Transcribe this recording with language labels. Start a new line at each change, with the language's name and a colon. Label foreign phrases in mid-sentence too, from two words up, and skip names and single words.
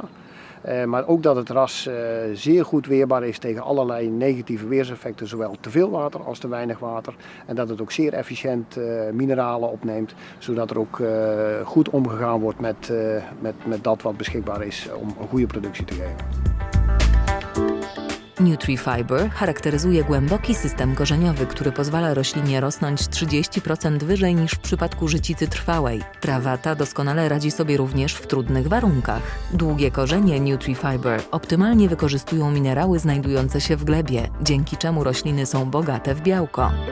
Dutch: Maar ook dat het ras zeer goed weerbaar is tegen allerlei negatieve weerseffecten, zowel te veel water als te weinig water. En dat het ook zeer efficiënt mineralen opneemt, zodat er ook goed omgegaan wordt met dat wat beschikbaar is om een goede productie te geven.
Polish: NutriFiber charakteryzuje głęboki system korzeniowy, który pozwala roślinie rosnąć 30% wyżej niż w przypadku życicy trwałej. Trawa ta doskonale radzi sobie również w trudnych warunkach. Długie korzenie NutriFiber optymalnie wykorzystują minerały znajdujące się w glebie, dzięki czemu rośliny są bogate w białko.